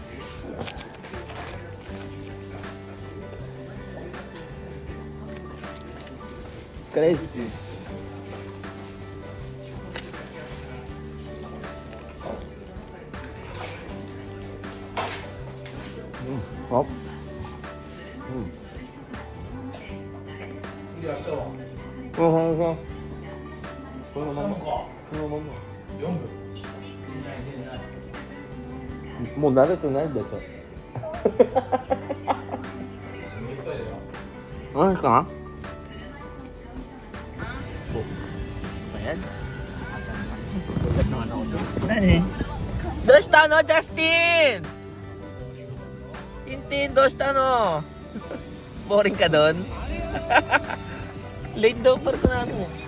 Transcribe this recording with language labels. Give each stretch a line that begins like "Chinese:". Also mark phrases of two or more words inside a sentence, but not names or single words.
Japanese: Chris. Hop. もう慣れてないでしょ。何か Ayan. 何？どうしたの, Justin? Tintin, どうしたの?
Filipino: Boring ka doon? Late daw parko natin.